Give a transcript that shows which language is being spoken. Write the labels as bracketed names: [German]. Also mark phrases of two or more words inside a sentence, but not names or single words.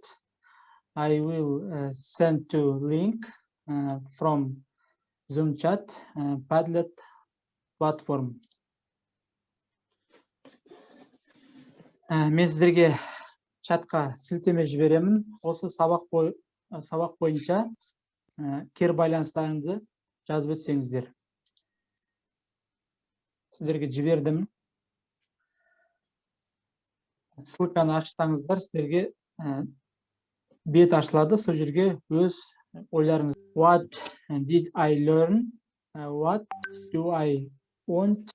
[English] I will send to link from Zoom chat Padlet platform. [Kazakh] Мен сіздерге чатқа сілтеме жіберемін. Осы сабақ бойынша кері байланыстарыңызды жазып өтсеңіздер. Сіздерге жібердім. Ссылканы ашсаңыздар, сіздерге бет ашылады. Сол жерге өз ойларыңыз. [English] What did I learn? What do I want?